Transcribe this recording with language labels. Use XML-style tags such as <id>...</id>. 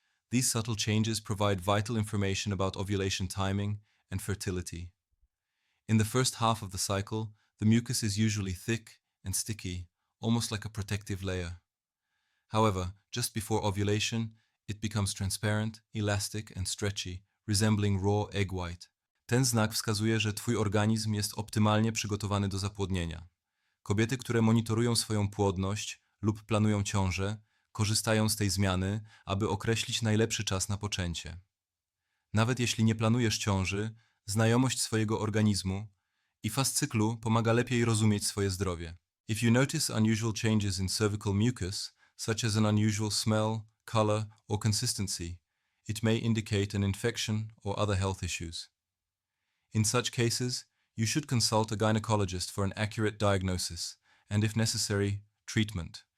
<en>These subtle changes provide vital information about ovulation timing and fertility. In the first half of the cycle, the mucus is usually thick and sticky, almost like a protective layer. However, just before ovulation, it becomes transparent, elastic and stretchy, resembling raw egg white.</en> <pl>Ten znak wskazuje, że Twój organizm jest optymalnie przygotowany do zapłodnienia. Kobiety, które monitorują swoją płodność lub planują ciążę, korzystają z tej zmiany, aby określić najlepszy czas na poczęcie. Nawet jeśli nie planujesz ciąży, znajomość swojego organizmu i faz cyklu pomaga lepiej rozumieć swoje zdrowie.</pl> <en>If you notice unusual changes in cervical mucus, such as an unusual smell, color, or consistency, it may indicate an infection or other health issues. In such cases, you should consult a gynecologist for an accurate diagnosis and, if necessary, treatment.</en>